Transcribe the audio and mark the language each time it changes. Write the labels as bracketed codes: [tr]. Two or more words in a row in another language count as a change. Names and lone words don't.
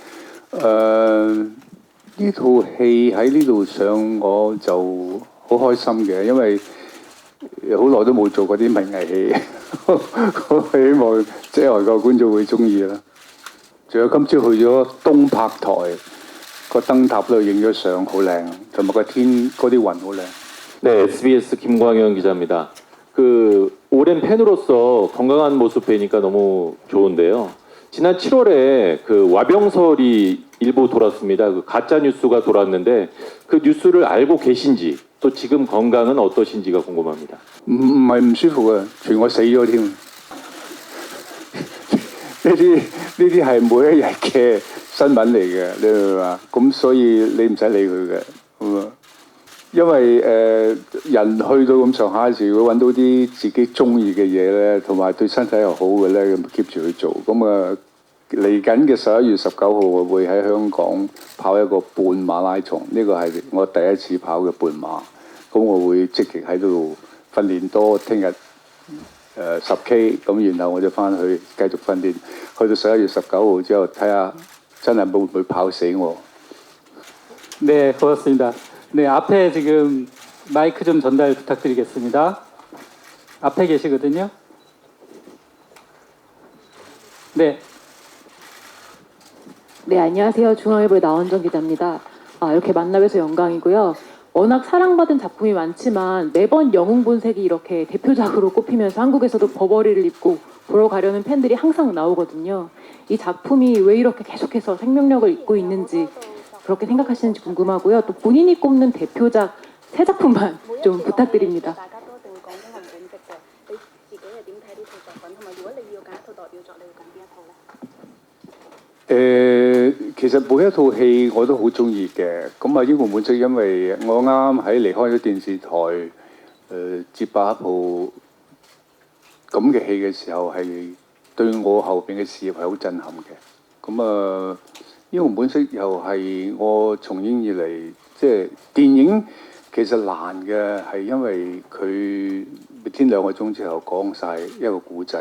[yue] 呢套戲喺呢度上我就好開心嘅，因為好耐都冇做過啲文藝戲，我希望即係外國觀眾會中意啦。仲有今朝去咗東柏台個燈塔度影咗相，好靚，同埋個天嗰啲雲好靚。 [ko] 네, SBS 김광현 기자입니다. 오랜 팬으로서 건강한 모습 뵈니까 너무 좋은데요. 지난 7월에 와병설이 일부 돌았습니다. 가짜 뉴스가 돌았는데 그 뉴스를 알고 계신지 또 지금 건강은 어떠신지가 궁금합니다. [yue] 唔係唔舒服啊，傳我死咗添。呢啲係每一日嘅新聞嚟嘅，你明唔明啊？咁所以你唔使理佢嘅，咁啊。因為人去到咁上下時，如果揾到啲自己中意嘅嘢咧，同埋對身體又好嘅咧，咁 keep 住去做。咁啊，嚟緊嘅11月19號，我會喺香港跑一個半馬拉松，呢個係我第一次跑嘅半馬。咁我會積極喺度訓練多，聽日10K， 咁然後我就翻去繼續訓練，去到11月19號之後，睇下真係會唔會跑死我。 [ko] 네, 고맙습니다. 네, 앞에 지금 마이크 좀 전달 부탁드리겠습니다. 앞에 계시거든요. 네. 네, 안녕하세요. 중앙일보의 나원정 기자입니다. 이렇게 만나뵈서 영광이고요. 워낙 사랑받은 작품이 많지만 매번 영웅본색이 이렇게 대표작으로 꼽히면서 한국에서도 버버리를 입고 보러 가려는 팬들이 항상 나오거든요. 이 작품이 왜 이렇게 계속해서 생명력을 잇고 있는지 그렇게 생각하시는지 궁금하고요. 또 본인이 꼽는 대표작 3작품만 좀 부탁드립니다. [yue] 其實每一套戲我都好中意嘅，咁啊英雄本色因為我啱喺離開咗電視台接拍一部咁嘅戲嘅時候，係對我後邊嘅事業係好震撼嘅。咁啊英雄本色又係我從影以嚟即係電影其實難嘅係因為佢每天2個鐘之後講晒一個故仔。